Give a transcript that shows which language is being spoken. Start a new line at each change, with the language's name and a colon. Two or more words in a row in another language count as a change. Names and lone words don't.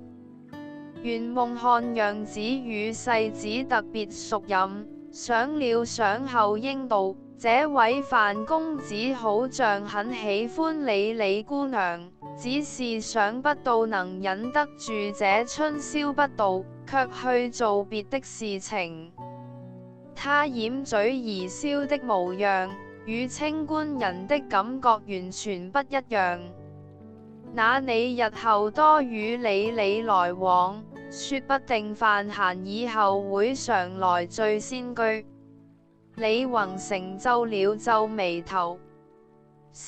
Chinese: 圓夢看樣子與世子特別熟稔，想了想後應道：這位范公子好像很喜歡你姑娘，只是想不到能忍得住這春宵不到，卻去做別的事情。他掩嘴而笑的模樣，與清官人的感覺完全不一樣。那你日後多與你來往，說不定范閒以後會常來聚仙居。李宏成皺了皺眉頭，是。